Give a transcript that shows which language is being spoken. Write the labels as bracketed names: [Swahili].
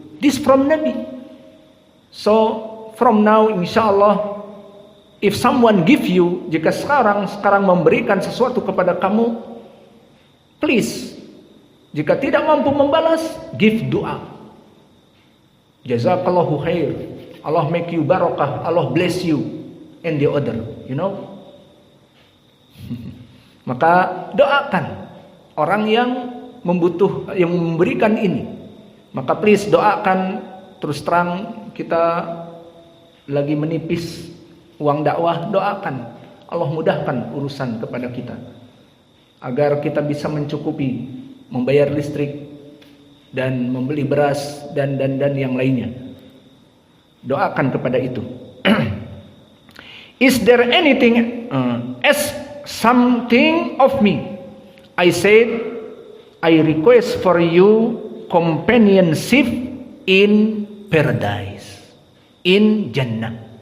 [English] This from Nabi. So from now insyaAllah, if someone give you, [Indonesian] jika sekarang memberikan sesuatu kepada kamu, [English] please, [Indonesian] jika tidak mampu membalas, [English] give doa. [Arabic] Jazakallahu khair, [English] Allah make you barakah, Allah bless you, and the other, you know. [Indonesian] Maka doakan orang yang yang memberikan ini. Maka please doakan. Terus terang kita lagi menipis uang dakwah, doakan Allah mudahkan urusan kepada kita agar kita bisa mencukupi membayar listrik dan membeli beras dan yang lainnya. Doakan kepada itu. [English] Is there anything ask something of me? I said, I request for you companionship in paradise, in Jannah.